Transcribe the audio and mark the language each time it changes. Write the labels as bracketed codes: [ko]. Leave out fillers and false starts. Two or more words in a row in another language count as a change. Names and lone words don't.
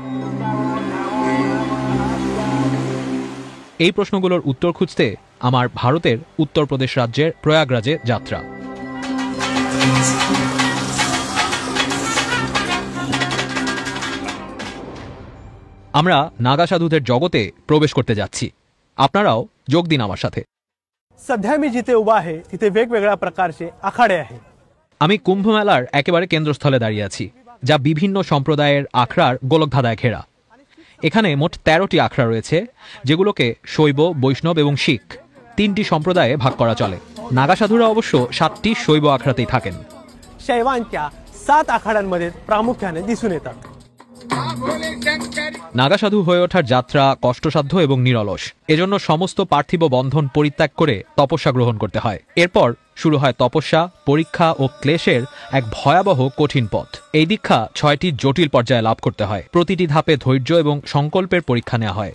[bn] এই প্রশ্নগুলোর উত্তর খুঁজতে আমার ভারতের উত্তরপ্রদেশ রাজ্যের প্রয়াগরাজে যাত্রা। আমরা নাগা সাধুদের জগতে প্রবেশ করতে যাচ্ছি। আপনারাও যোগ দিন আমার সাথে। [mr] सध्या मी जिथे उभा आहे तिथे वेगवेगळ्या प्रकारचे आखाडे आहे। [bn] আমি কুম্ভমেলার একেবারে কেন্দ্রস্থলে দাঁড়িয়ে আছি, যা বিভিন্ন সম্প্রদায়ের আখড়ার গোলকধাঁধায় ঘেরা। এখানে মোট 13টি আখড়া রয়েছে, যেগুলোকে শৈব, বৈষ্ণব এবং শিখ তিনটি সম্প্রদায়ে ভাগ করা চলে। নাগা সাধুরা অবশ্য 7টি শৈব আখড়াতেই থাকেন। [mr] शैवांच्या 7 आखाड्यांमध्ये प्रामुख्याने दिसून येतात। [bn] নাগা সাধু হয়ে ওঠার যাত্রা কষ্টসাধ্য এবং নিরলস। এজন্য সমস্ত পার্থিব বন্ধন পরিত্যাগ করে তপস্যা গ্রহণ করতে হয়। এরপর শুরু হয় তপস্যা, পরীক্ষা ও ক্লেশের এক ভয়াবহ কঠিন পথ। এই দীক্ষা 6টি জটিল পর্যায়ে লাভ করতে হয়। প্রতিটি ধাপে ধৈর্য এবং সংকল্পের পরীক্ষা নেওয়া হয়।